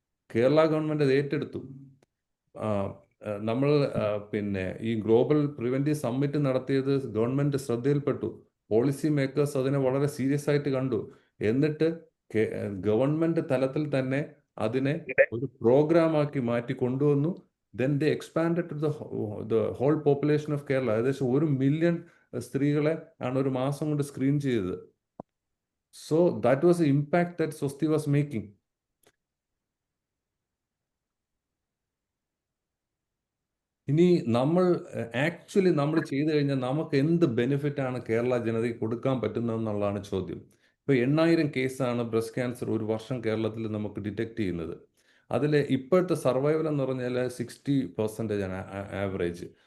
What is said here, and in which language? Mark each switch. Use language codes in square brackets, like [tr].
[ml] Kerala government അത് ഏറ്റെടുത്തു. നമ്മൾ പിന്നെ ഈ ഗ്ലോബൽ പ്രിവെൻറ്റീവ് സമ്മിറ്റ് നടത്തിയത് ഗവൺമെൻറ് ശ്രദ്ധയിൽപ്പെട്ടു. പോളിസി മേക്കേഴ്സ് അതിനെ വളരെ സീരിയസ് ആയിട്ട് കണ്ടു. എന്നിട്ട് ഗവൺമെൻറ് തലത്തിൽ തന്നെ അതിനെ ഒരു പ്രോഗ്രാമാക്കി മാറ്റി കൊണ്ടുവന്നു. [en] then they expanded to the whole population of Kerala. [ml] ഏകദേശം 1 million സ്ത്രീകളെ ആണ് ഒരു മാസം കൊണ്ട് സ്ക്രീൻ ചെയ്തത്. [en] So that was the impact that Swasti was making. [ml] ഇനി നമ്മൾ ആക്ച്വലി നമ്മൾ ചെയ്തു കഴിഞ്ഞാൽ നമുക്ക് എന്ത് ബെനിഫിറ്റ് ആണ് കേരള ജനതയ്ക്ക് കൊടുക്കാൻ പറ്റുന്നതെന്നുള്ളതാണ് ചോദ്യം. ഇപ്പോൾ 8000 കേസാണ് ബ്രസ്റ്റ് ക്യാൻസർ ഒരു വർഷം കേരളത്തിൽ നമുക്ക് ഡിറ്റക്ട് ചെയ്യുന്നത്. അതിൽ ഇപ്പോഴത്തെ സർവൈവൽ എന്ന് പറഞ്ഞാൽ 60% ആണ് ആവറേജ്.